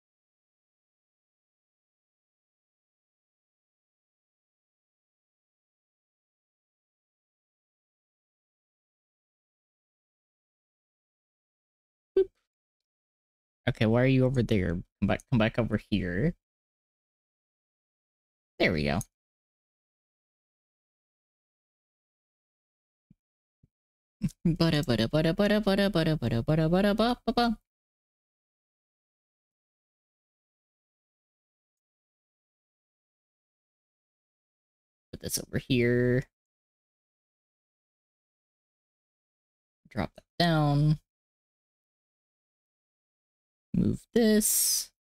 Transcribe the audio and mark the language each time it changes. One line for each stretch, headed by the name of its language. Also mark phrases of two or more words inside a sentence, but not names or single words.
English: Boop. Okay, why are you over there? Come back over here. There we go. Bada bada bada bada bada bada bada bada bada ba ba ba. Put this over here. Drop that down. Move this.